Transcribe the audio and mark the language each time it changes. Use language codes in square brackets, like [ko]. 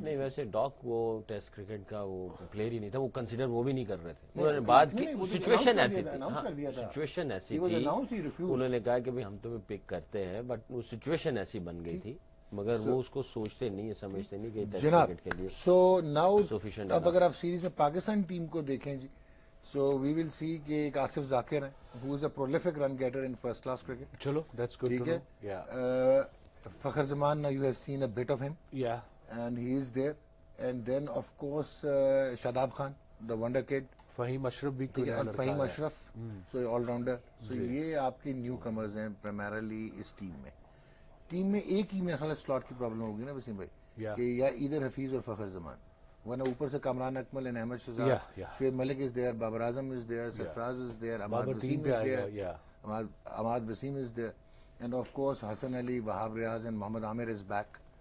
[ur] نہیں ویسے ڈاک وہ ٹیسٹ کرکٹ کا وہ پلیئر ہی نہیں تھا وہ کنسیڈر وہ بھی نہیں کر رہے تھے انہوں نے بعد کی سچویشن ایسی تھی سچویشن ایسی تھی انہوں نے کہا کہ ہم تمہیں پک کرتے ہیں [en] but وہ situation ایسی بن گئی تھی [ur] مگر وہ اس کو سوچتے نہیں سمجھتے نہیں کہ ٹیسٹ کرکٹ کے لیے [en] so now [ur] اب اگر آپ سیریز میں پاکستان ٹیم کو دیکھیں جی [en] so we will see [ur] کہ ایک آصف ذاکر ہیں [en] who is a prolific run getter in first class cricket [ur] چلو [en] that's good [ur] ٹھیک ہے [en] Fakhar Zaman now you have seen a bit of him and he is there and then of course Shadab Khan the wonder kid [ur] Fahim اشرف بھی فہیم اشرف [en] so all rounder so [ur] یہ آپ کے new comers ہیں primarily اس team میں ایک ہی میرے خیال سلاٹ کی پرابلم ہوگی نا وسیم بھائی کہ یا ادھر حفیظ اور فخر زمان ورنہ اوپر سے کامران اکمل and Ahmad Shahzad Shoaib Malik [en] is there [ur] Babar Azam is there Sarfaraz is there Imad Wasim is there Imad Wasim is there and of course Hasan Ali Wahab Riaz and Muhammad Amir [en] is back